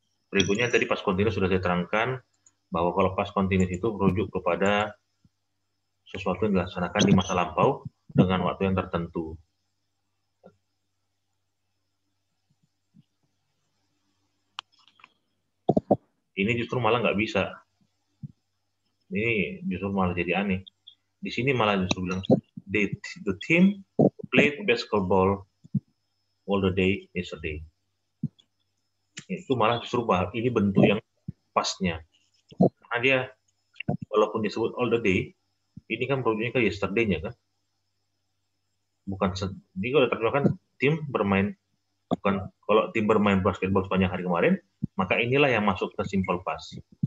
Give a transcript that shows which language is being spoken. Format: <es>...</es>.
<id>Berikutnya tadi past continuous sudah saya terangkan bahwa kalau past continuous itu merujuk kepada sesuatu yang dilaksanakan di masa lampau dengan waktu yang tertentu. Ini justru malah nggak bisa. Ini justru malah jadi aneh. Di sini malah justru bilang,</id> <en>the team played basketball all the day yesterday.</en> <id>Itu malah justru ini bentuk yang pasnya. Karena dia, walaupun disebut all the day, ini kan merujuknya ke yesterday-nya kan. Bukan, jadi kalau terjemahkan tim bermain, bukan kalau tim bermain basketball sepanjang hari kemarin, maka inilah yang masuk ke simple past.</id>